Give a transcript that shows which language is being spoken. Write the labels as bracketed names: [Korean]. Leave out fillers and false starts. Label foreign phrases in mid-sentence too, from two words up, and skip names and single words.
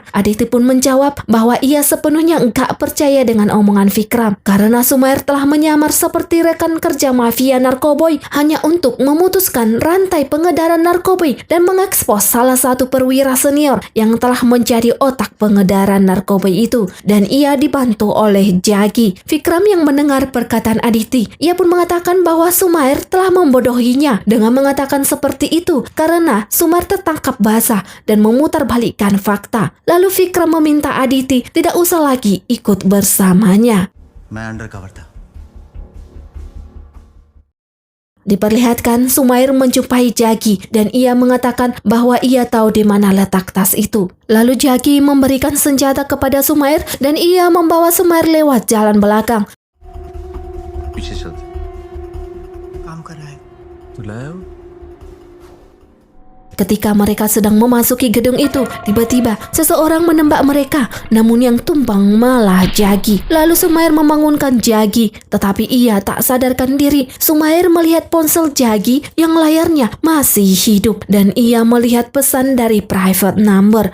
[Indonesian] Aditi pun menjawab bahwa ia sepenuhnya enggak percaya dengan omongan Vikram karena Sumair telah menyamar seperti rekan kerja mafia narkoboy hanya untuk memutuskan rantai pengedaran narkoboy dan mengekspos salah satu perwira senior yang telah menjadi otak pengedaran narkoba itu, dan ia dibantu oleh Jagi. Vikram yang mendengar perkataan Aditi, ia pun mengatakan bahwa Sumair telah membodohinya dengan mengatakan seperti itu karena Sumair tertangkap basah dan memutarbalikkan fakta. Lalu Vikram meminta Aditi tidak usah lagi ikut bersamanya. [Hindi] मैं [English] under cover [Hindi] था। [Indonesian] Diperlihatkan Sumair menjumpai Jagi dan ia mengatakan bahwa ia tahu di mana letak tas itu. Lalu Jagi memberikan senjata kepada Sumair dan ia membawa Sumair lewat jalan belakang. [Hindi] पीछे चलते। काम कर रहा है। तू लाया हो? [Indonesian] Ketika mereka sedang memasuki gedung itu, tiba-tiba seseorang menembak mereka, namun yang tumbang malah Jagi. Lalu Sumair membangunkan Jagi, tetapi ia tak sadarkan diri. Sumair melihat ponsel Jagi yang layarnya masih hidup dan ia melihat pesan dari private number.